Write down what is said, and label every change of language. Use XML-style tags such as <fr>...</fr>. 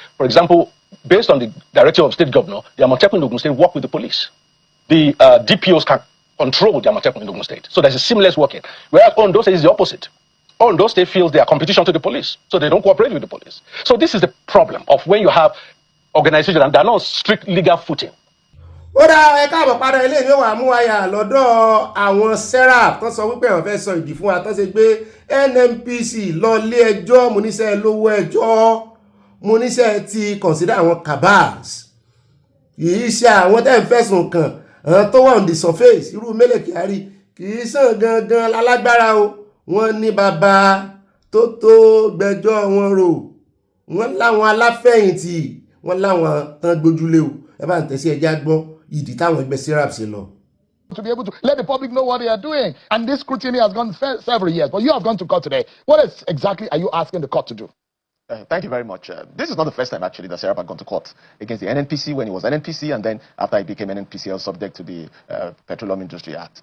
<en>For example, based on the directive of state governor, the Amotekun in Ogun State work with the police. The DPOs can control the Amotekun in Ogun State. So there's a seamless working. Whereas Ondo State is the opposite. Ondo State feels they are competition to the police, so they don't cooperate with the police. So this is the problem of when you have organizations and they're not on strict legal footing.</en> <yo>Ó dá ẹ káàbọ̀ padà ilé ìwé wa mú wáyà lọ́dọ̀ àwọn serap tó sọ wípé àwọn fẹ́ sọ ìdí fún wa tó ṣe gbé NNPC lọ lé ẹjọ́ mo níṣẹ́ lówó ẹjọ́ mo níṣẹ́ ti consider àwọn cabals kìí ṣe àwọn tẹ́ ń fẹ̀sùn kàn àwọn tó wà</yo> <en>on the surface</en> <yo>irú Mele Kyari kìí sàn gangan lálágbára o wọ́n ní bàbá tó gbẹ́jọ́ wọn rò wọ́n láwọn aláfẹ̀yìntì wọ́n láwọn tán gbójúlé o ẹ bá ń tẹ̀sí ẹjá gbọ́ ìdí táwọn ẹgbẹ́ serap ṣe lọ.</yo> <en>To be able to let the public know what they are doing. And this scrutiny has gone several years. But you have gone to court today. What exactly are you asking the court to do? Thank you very much. This is not the first time, actually, that Serap had gone to court against the NNPC when he was NNPC, and then after he became NNPCL, subject to the Petroleum Industry Act.</en>